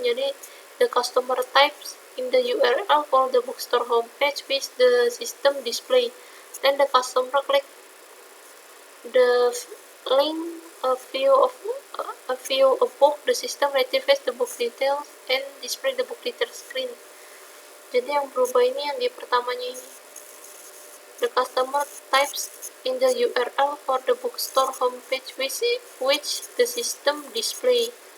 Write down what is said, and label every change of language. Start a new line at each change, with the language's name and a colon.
English: Jadi the customer types in the URL for the bookstore homepage with the system display. Then the customer click the link a view of book. The system retrieves the book details and display the book details screen.
Indonesian: Jadi yang berubah ini yang di pertamanya ini.
English: The customer types in the URL for the bookstore homepage which the system display.